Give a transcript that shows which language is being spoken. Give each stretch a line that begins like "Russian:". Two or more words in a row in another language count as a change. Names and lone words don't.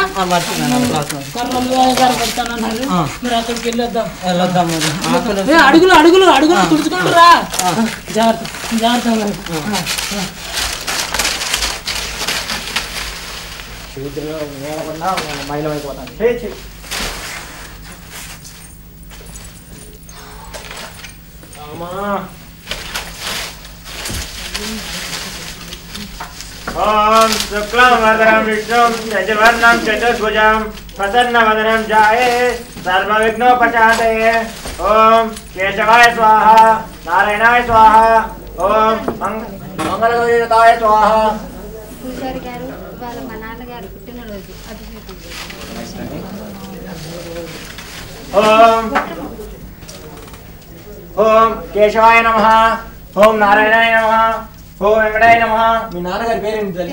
Telugu: కొర్రలు పెడతానన్నారు. మీరు అక్కడికి వెళ్ళొద్దాం. అడుగులు తుడుచుకుంటూ రా. జాగ్రత్త మరి. మైలమైపోతాను.
Sanskrit: ओम शुक्लांबरधरं विष्णुं शशिवर्णं चतुर्भुजं प्रसन्नवदनं ध्याये सर्वविघ्नोपशान्तये। ओम केशवाय स्वाहा, नारायणाय स्वाहा, ओम मंगलगौरीताय स्वाहा।
Telugu: పూజారి గారు వాళ్ళ మా నాన్నగారు పుట్టినరోజు అభిషేకం.
Sanskrit: ఓం కేశవాయ నమః, ఓం నారాయణాయ నమః, ఓం వెంకటాయ నమః.
Telugu: మీ నాన్నగారి పేరేంటి తల్లి?